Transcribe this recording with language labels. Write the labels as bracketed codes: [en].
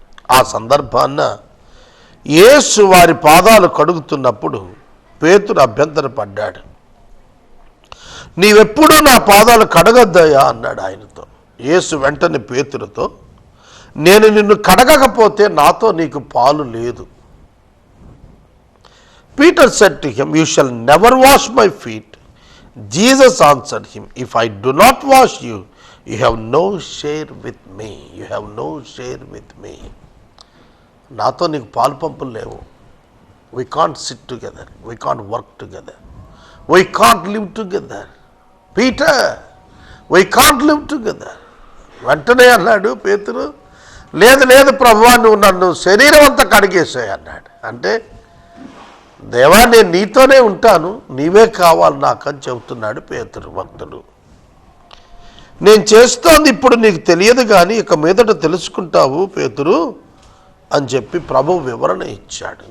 [te] ఆ సందర్భాన్న యేసు వారి పాదాలు కడుగుతున్నప్పుడు పేతురు అభ్యంతరపడ్డాడు. నీవెప్పుడూ నా పాదాలు కడగద్దయ్యా అన్నాడు ఆయనతో. యేసు వెంటనే పేతురుతో, నేను నిన్ను కడగకపోతే నాతో నీకు పాలు లేదు. [en] Peter said to him, you shall never wash my feet. Jesus answered him, if I do not wash you, you have no share with me. You have no share with me. [te] నాతో నీకు పాలు పంపులు లేవు. [en] We can't sit together. We can't work together. We can't live together. Peter, we can't live together. [te] వెంటనే అన్నాడు పేతురు, లేదు లేదు ప్రభువా, నువ్వు నన్ను శరీరం అంతా కడిగేసాయి అన్నాడు. అంటే దేవా, నేను నీతోనే ఉంటాను, నీవే కావాలి నాకు అని చెబుతున్నాడు పేతురు భక్తుడు. నేను చేస్తోంది ఇప్పుడు నీకు తెలియదు కానీ ఇక మీదట తెలుసుకుంటావు పేతురు అని చెప్పి ప్రభువు వివరణ ఇచ్చాడు.